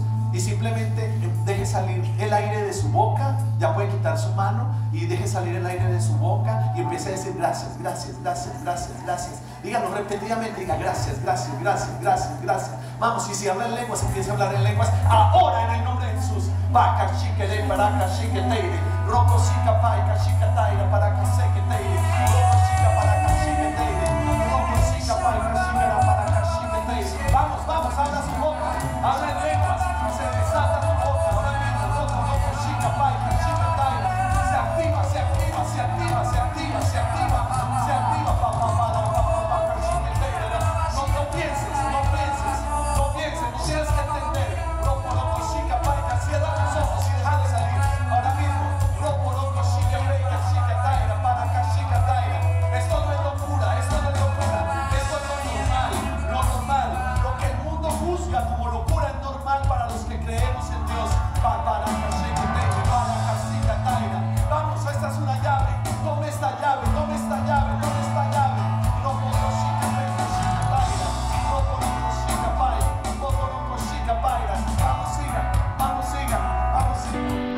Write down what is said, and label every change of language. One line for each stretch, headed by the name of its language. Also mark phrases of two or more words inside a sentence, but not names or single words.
Spanish: Y simplemente deje salir el aire de su boca. Ya puede quitar su mano y deje salir el aire de su boca y empiece a decir gracias, gracias, gracias, gracias, gracias. Dígalo repetidamente, diga gracias, gracias, gracias, gracias, gracias. Vamos, y si habla en lenguas, empiece a hablar en lenguas ahora en el nombre de Jesús. Vaca chiquele, paraca chiqueteire, roco chica paica chiquetaira, paraca sequeteire, roco chica paraca chiqueteire, roco chica paica chiquera, paraca chiqueteire. Vamos, vamos, habla su boca, habla en lenguas. Se desata tu boca ahora mismo. Roco chica paica chiquetaira. Se activa, se activa, se activa, se activa, se activa, se activa. No pienses, no pienses, no pienses, no tienes que entender. Roco chica paica, cierra tus ojos y deja de salir. Ahora mismo, roco chica paica chiquetaira, paraca chiquetaira. Esto no es locura, esto no es locura, esto es lo normal, lo normal. Lo que el mundo juzga como locura es normal para los que creemos en Dios. Vamos, esta es una llave. Tome esta llave, tome esta llave, tome esta llave. Vamos, siga, vamos, siga, vamos, siga.